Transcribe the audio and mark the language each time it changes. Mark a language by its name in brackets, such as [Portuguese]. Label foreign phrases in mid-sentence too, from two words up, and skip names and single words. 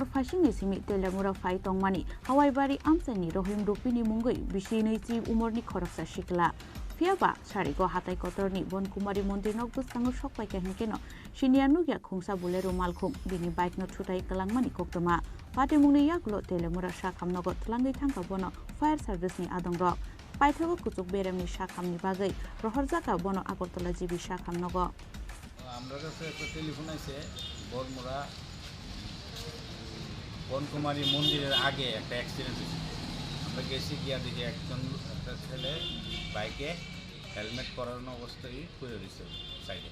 [Kok Borok] phasingni simi telemura phai tongmani hawaibari amsani rohim rupini mungoi bisinisi umorni khoraksa shikla Fiaba sharego hatai kotorni bonkumari mondir nokbuskango sokpai kahnkeno shinianu ya khongsa bulero malkhung bini bike no thutai kalangmani koktoma patimungni yagulo telemura sakhamnogo tlangai thangka bono [English] fire service [Kok Borok] ni adongrok পাইথগো কুচুক বেরেমনি সাখামনি বাগৈ রহরজাকা বন আগরতলা জিবি সাখাম নগ [Bangla] আমরা কাছে একটা টেলিফোন আছে বড়মুড়া বনকুমারী মন্দিরের আগে একটা অ্যাক্সিডেন্ট হয়েছে। আমরা গেছি গিয়া দেখি একটা ছেলে বাইকে হেলমেট পরানো অবস্থায় পড়ে রয়েছে সাইডে।